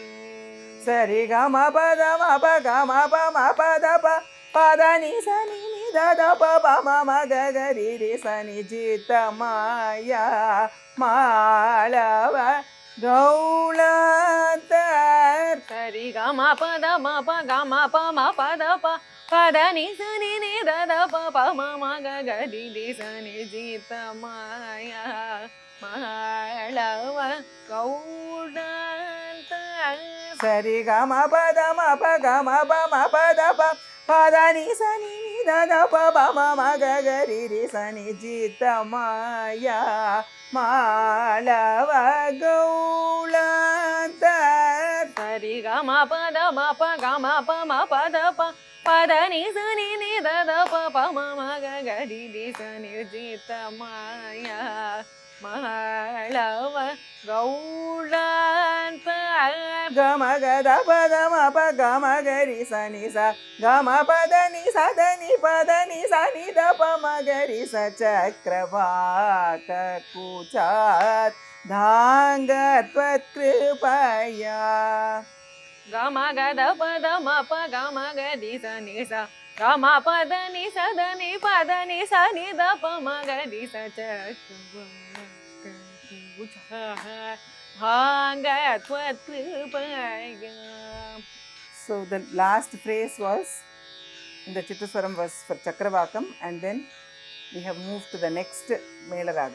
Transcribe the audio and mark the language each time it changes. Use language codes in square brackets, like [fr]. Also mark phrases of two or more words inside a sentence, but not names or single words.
[sa] Sari Gama Pada Ma Pa Gama Pa Ma Pada Pa Pada Ni Sa Ni Ni Da Da Pa Pa Ma Ma Ga Ga Ri Ri Sa Ni. Jita Maya Malava Gaulanta. Sari ga ma pa da ma pa ga ma pa ma pa da pa pa da ni sa ni ni da da pa pa ma ma ga ga di di sa ni. Jita Maya Malava Gaulanta. Sari Gama Pada Ma Pa Gama Pa Ma Pada Pa Pada Ni Sa Ni Ni Da Da Pa Pa Ma Ma Ga Ga Ri Ri Sa Ni. Jita Maya Malava Gaulanta. Sari ga ma pa da ma pa ga ma pa ma pa da pa pa da ni sa ni ni da da pa pa ma ma ga ga di di sa ni. Jita Maya Malava Gaulanta. Gama Gada Pada Ma Pa Gama Ga Ri Sa Ni Sa. Gama Pada Ni Sa Da Ni Pada Ni Sa Ni Da Pa Ma Ga Ri Sa. Chakravaka Kuchat Dhangatvat Kripaya. Ga ma ga da pa da ma pa ga ma ga di sa ni sa. Ga ma pa da ni sa da ni pa da ni sa ni da pa ma ga di sa. Chakravaka Kuchat Dhangatvat Kripaya. [en] So the last phrase was in the Chittaswaram was for Chakravakam, and then we have moved to the next [sa] Mela Raga.